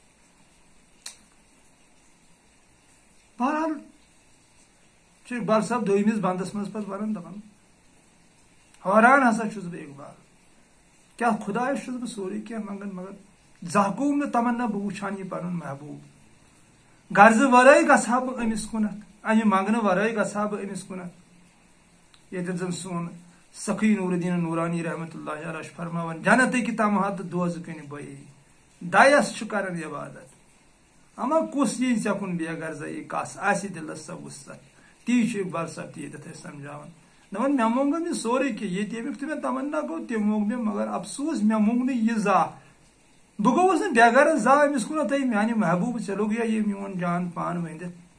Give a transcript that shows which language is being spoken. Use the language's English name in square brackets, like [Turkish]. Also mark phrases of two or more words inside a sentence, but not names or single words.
[Kashmiri] بہرحال چھُ اقبال صٲب دوٚیمِس بندس منٛز پتہٕ ونان دپان حٲران ہسا چھُس بہٕ اقبال کیٛاہ خۄدایس چھُس بہٕ سورُے کینٛہہ منگان مگر زانٛہہ گوٚوُم نہٕ تمنا بہٕ وٕچھان یہِ پنُن محبوٗب غرضہٕ ورٲے گژھٕ ہا بہٕ أمِس کُنتھ امہ منگنہٕ ورٲے گژھٕ ہا بہٕ أمِس کُنتھ ییٚتٮ۪تھ زن سون سخی نور الدین نورانی [Arabic] رحمۃ اللہ [Kashmiri] علیہ چھُ فرماوان جنتٕکۍ تمہا تہٕ دوزٕکٕنۍ بٔیی دایس چھُ کران عبادت اما کُس یی ژےٚ کُن بے غرضی کس آسہِ دلس سۄ وُسعت تی چھُ اقبال صٲب تہِ ییٚتٮ۪تھ اَسہِ سمجھاوان دپان مےٚ مونٛگم یہِ سورُے کینٛہہ ییٚتہِ ییٚمیُک تہِ مےٚ تمنا گوٚو تہِ مونٛگ مےٚ مگر افسوٗس مےٚ مونٛگ نہٕ یہِ زانٛہہ بہٕ گوٚوُس نہٕ بے غرض زانٛہہ أمِس کُنتھ ہے میانہِ محبوٗب ژےٚ لوٚگُیا یہِ میون جان پان ؤنِتھ